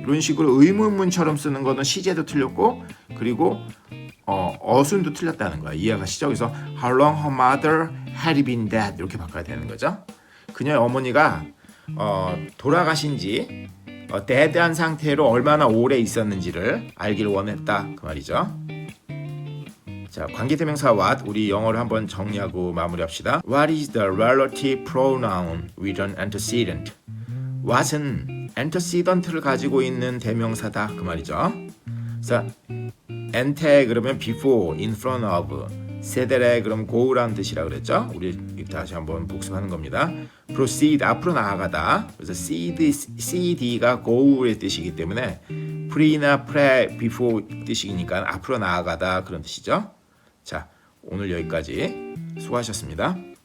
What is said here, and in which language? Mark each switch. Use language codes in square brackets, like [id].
[ko] 이런 식으로 의문문처럼 쓰는 거는 시제도 틀렸고 그리고 어순도 틀렸다는 거야. 이해가시죠? 그래서 [en] how long her mother had been dead [ko] 이렇게 바꿔야 되는 거죠. 그녀의 어머니가 돌아가신 지 dead한 상태로 얼마나 오래 있었는지를 알기를 원했다 그 말이죠. 자, 관계대명사 what 우리 영어로 한번 정리하고 마무리합시다. [en] What is the relative pronoun with an antecedent? [ko] what은 antecedent를 가지고 있는 대명사다 그 말이죠. 자, ante 그러면 before, in front of, 세데레 그럼 go라는 뜻이라 그랬죠. 우리 다시 한번 복습하는 겁니다. proceed 앞으로 나아가다. 그래서 cd가 go의 뜻이기 때문에 pre나 pre, before 뜻이니까 앞으로 나아가다 그런 뜻이죠. 자, 오늘 여기까지 수고하셨습니다.